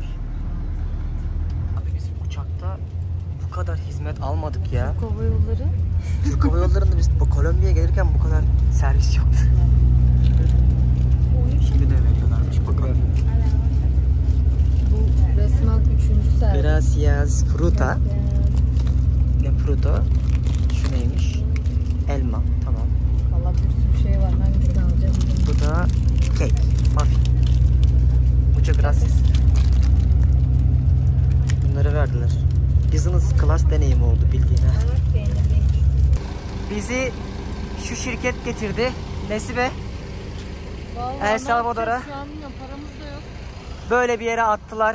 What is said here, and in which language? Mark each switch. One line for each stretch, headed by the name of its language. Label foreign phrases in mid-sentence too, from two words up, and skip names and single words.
Turkish: Abi biz uçakta bu kadar hizmet almadık ya. Türk Hava Yolları. Türk Hava Yolları'nda biz bu Kolombiya'ya gelirken bu kadar servis yoktu. Şimdi ne veriyorlarmış bakalım. Bu resmen 3. servis.
Spanish: Gracias fruta. Ne fruto?
Turkish: Şu neymiş? Elma. Tamam. Valla bir sürü şey var. Hangisini alacağım? Bu da kek. Muffin.
Spanish: Muchas gracias.
Turkish: Bunları verdiler.
English: Business class
Turkish: deneyimi oldu bildiğine. Bizi şu şirket getirdi. Nesibe. Vallahi El Salvador'a. Şu an bilmiyorum, paramız da yok. Böyle bir yere attılar.